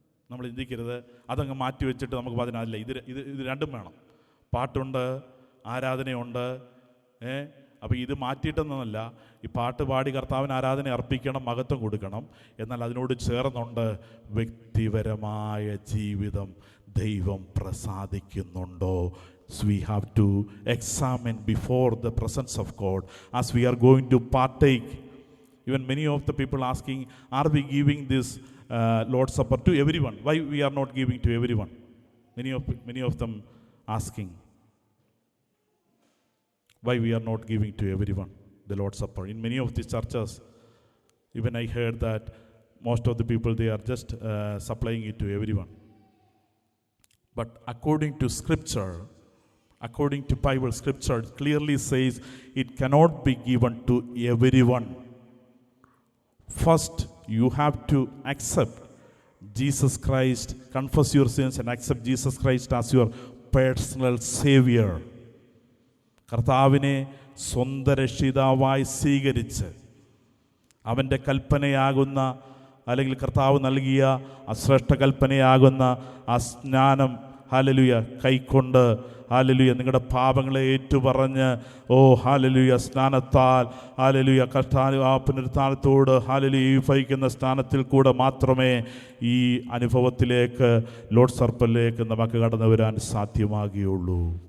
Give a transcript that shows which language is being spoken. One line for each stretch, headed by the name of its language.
Malayalam: നമ്മൾ ചിന്തിക്കരുത് അതങ്ങ് മാറ്റി വെച്ചിട്ട് നമുക്ക് അതിനല്ല. ഇത് രണ്ടും വേണം. പാട്ടുണ്ട്, ആരാധനയുണ്ട്. അപ്പോൾ ഇത് മാറ്റിയിട്ടെന്നല്ല. ഈ പാട്ട് പാടി കർത്താവിന് ആരാധന അർപ്പിക്കണം, മഹത്വം കൊടുക്കണം. എന്നാൽ അതിനോട് ചേർന്നുണ്ട് വ്യക്തിപരമായ ജീവിതം ദൈവം പ്രസാദിക്കുന്നുണ്ടോ?
English: So we have to examine before the presence of God as we are going to partake. Even many of the people asking, are we giving this Lord's Supper to everyone? Why we are not giving to everyone? Many of them asking, why we are not giving to everyone the Lord's Supper? In many of these churches, even I heard that most of the people, they are just supplying it to everyone. But according to Scripture, according to Bible, Scripture clearly says it cannot be given to everyone. First, you have to accept Jesus Christ, confess your sins and accept Jesus Christ as your personal Savior.
Malayalam: കർത്താവിനെ സ്വന്തം രക്ഷിതാവായി സ്വീകരിച്ച് അവൻ്റെ കൽപ്പനയാകുന്ന, അല്ലെങ്കിൽ കർത്താവ് നൽകിയ അശ്രേഷ്ഠ കൽപ്പനയാകുന്ന ആ സ്നാനം, hallelujah, കൈക്കൊണ്ട്, ഹല്ലേലൂയ, നിങ്ങളുടെ പാപങ്ങളെ ഏറ്റുപറഞ്ഞ്, ഓ ഹല്ലേലൂയ, സ്നാനത്താൽ, ഹല്ലേലൂയ, ആ പുനരുത്ഥാനത്തോട്, ഹല്ലേലൂയ, വഹിക്കുന്ന സ്നാനത്തിൽ കൂടെ മാത്രമേ ഈ അനുഭവത്തിലേക്ക്, ലോർഡ് സർപ്പറിലേക്ക് നമുക്ക് കടന്നു വരാൻ സാധ്യമാകുകയുള്ളൂ.